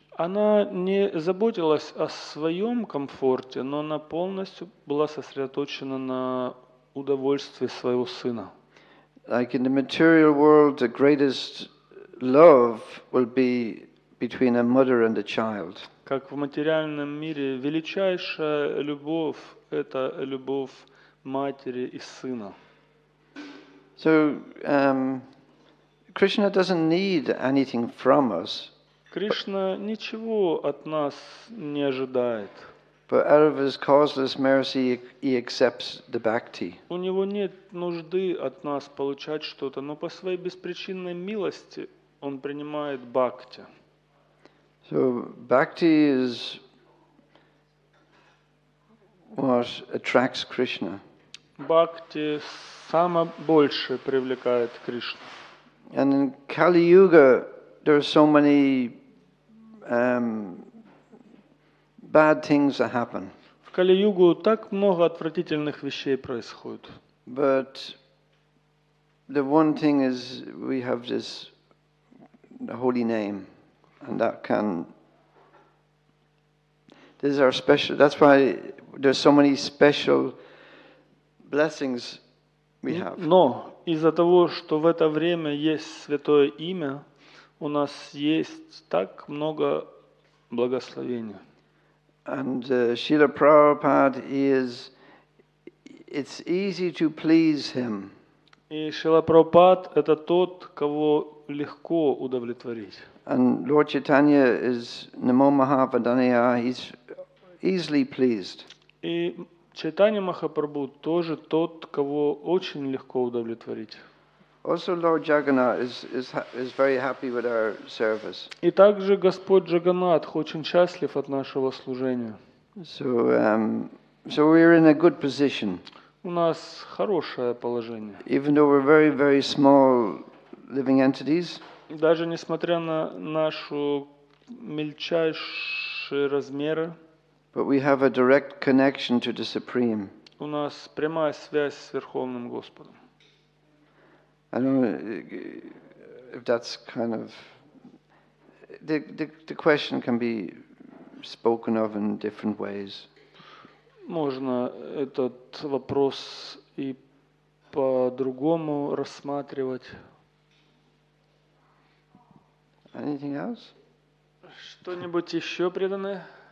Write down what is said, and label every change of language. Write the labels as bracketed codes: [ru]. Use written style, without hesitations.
[ru] Она не заботилась о своем комфорте, но она полностью была сосредоточена на удовольствии своего сына. [en] Like in the material world, the greatest love will be between a mother and a child. [ru] Как в материальном мире величайшая любовь – это любовь матери и сына. [en] So Krishna doesn't need anything from us. [ru] Кришна ничего от нас не ожидает. [en] But out of his causeless mercy, he accepts the bhakti. [ru] У него нет нужды от нас получать что-то, но по своей беспричинной милости он принимает бхакти. [en] So bhakti is what attracts Krishna. [ru] Бхакти самое большее привлекает Кришну. [en] And in Kali Yuga, there are so many bad things that happen. [ru] В Кали-югу так много отвратительных вещей происходит. [en] But the one thing is we have this holy name, and this is our special. That's why there's so many special blessings we have. [ru] Но из-за того, что в это время есть святое имя, у нас есть так много благословений. [en] And Srila Prabhupada it's easy to please him. [ru] И Шрила Прабхупад – это тот, кого легко удовлетворить. [en] And Lord Chaitanya is Namo Mahavadanyaya, he's easily pleased. [ru] И Чайтанья Махапрабху тоже тот, кого очень легко удовлетворить. [en] Also Lord Jagannath is very happy with our service. [ru] И также Господь Джаганнатх очень счастлив от нашего служения. [en] So we're in a good position. [ru] У нас хорошее положение. [en] Even though we're very, very small living entities, [ru] Даже несмотря на наши мельчайшие размеры, [en] but we have a direct connection to the Supreme. [ru] у нас прямая связь с Верховным Господом. [en] I don't know if that's kind of the question can be spoken of in different ways. [ru] Можно этот вопрос и по-другому рассматривать. [en] Anything else? [ru] Что-нибудь еще, преданные?